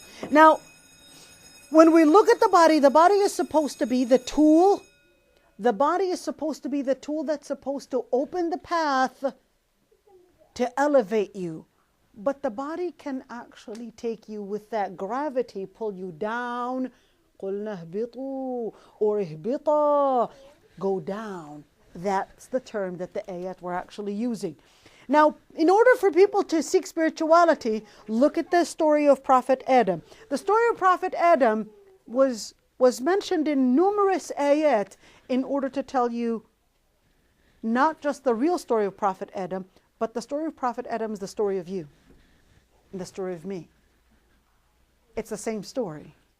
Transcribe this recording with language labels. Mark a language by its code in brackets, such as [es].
[en] Now, when we look at the body is supposed to be the tool. The body is supposed to be the tool that's supposed to open the path to elevate you. But the body can actually take you with that gravity, pull you down. [ar] قُلْنَا اهْبِطُوا or اهْبِطَا. [en] Go down. That's the term that the ayat were actually using. Now, in order for people to seek spirituality, look at the story of Prophet Adam. The story of Prophet Adam was mentioned in numerous ayat in order to tell you not just the real story of Prophet Adam, but the story of Prophet Adam is the story of you and the story of me. It's the same story.